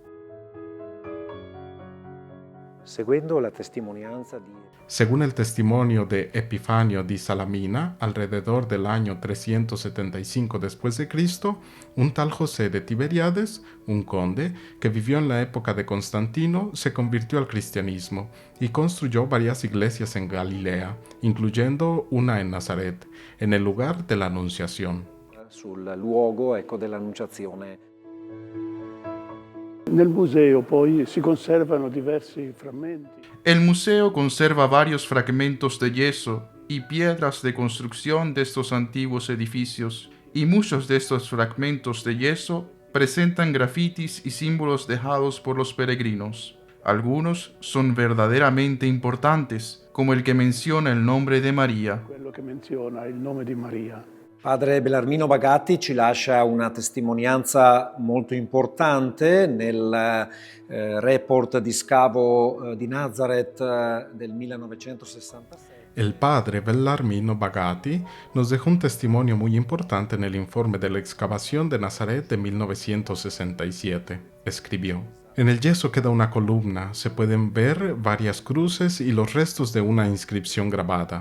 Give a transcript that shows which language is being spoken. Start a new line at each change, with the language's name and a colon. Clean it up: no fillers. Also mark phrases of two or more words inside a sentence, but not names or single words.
Spanish: Según el testimonio de Epifanio di Salamina, alrededor del año 375 después de Cristo, un tal José de Tiberíades, un conde que vivió en la época de Constantino, se convirtió al cristianismo y construyó varias iglesias en Galilea, incluyendo una en Nazaret, en el lugar de la Anunciación.
Italian: Sul luogo, dell'Annunciazione. Nel museo poi si conservano diversi frammenti.
Spanish: El museo conserva varios fragmentos de yeso y piedras de construcción de estos antiguos edificios, y muchos de estos fragmentos de yeso presentan grafitis y símbolos dejados por los peregrinos. Algunos son verdaderamente importantes, como el que menciona el nombre de María.
Italian: Quello che menziona il nome di Maria. Padre Bellarmino Bagatti ci lascia una testimonianza molto importante nel report di scavo di Nazareth del 1966.
Spanish: El padre Bellarmino Bagatti nos dejó un testimonio muy importante en el informe de la excavación de Nazaret de 1967. Escribió: en el yeso queda una columna, se pueden ver varias cruces y los restos de una inscripción grabada.